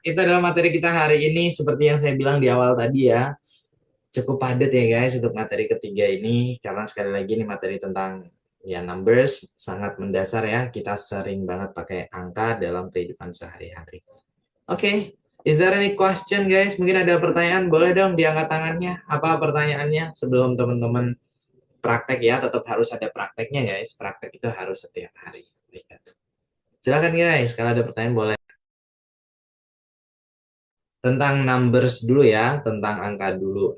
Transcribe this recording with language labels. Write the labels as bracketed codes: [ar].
[id] Itu adalah materi kita hari ini. Seperti yang saya bilang di awal tadi ya. Cukup padat ya guys untuk materi ketiga ini. Karena sekali lagi ini materi tentang ya numbers. Sangat mendasar ya. Kita sering banget pakai angka dalam kehidupan sehari-hari. [en] Oke, is there any question guys? [id] Mungkin ada pertanyaan? Boleh dong diangkat tangannya. Apa pertanyaannya sebelum teman-teman praktek ya? Tetap harus ada prakteknya guys. Praktek itu harus setiap hari. Silakan guys, kalau ada pertanyaan boleh. Tentang numbers dulu ya, tentang angka dulu.